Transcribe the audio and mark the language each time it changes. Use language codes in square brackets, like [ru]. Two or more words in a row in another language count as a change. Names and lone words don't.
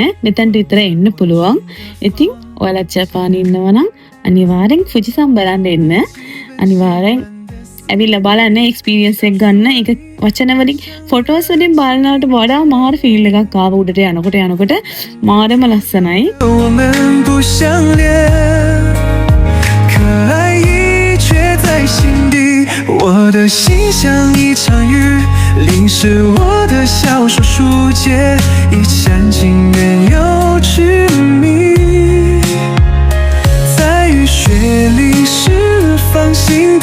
[si] මෙතනට විතර එන්න පුළුවන්. ඉතින් ඔයාලා ජපානයේ ඉන්නවා නම් අනිවාර්යෙන් ෆුජිසම් බලන්න එන්න. අනිවාර්යෙන් ඇවිල්ලා බලන්න එක්ස්පීරියන්ස් එක ගන්න. ඒක වචන වලින් ෆොටෝස් වලින් බලනවට වඩා මාර ෆීල් එකක් ආව උඩට යනකොට මාරම ලස්සනයි. [zh] 我们不相恋，可爱意却在心底。我的心像一场雨，淋湿我的小手书写，一厢情愿又痴迷在雨雪里释放心底。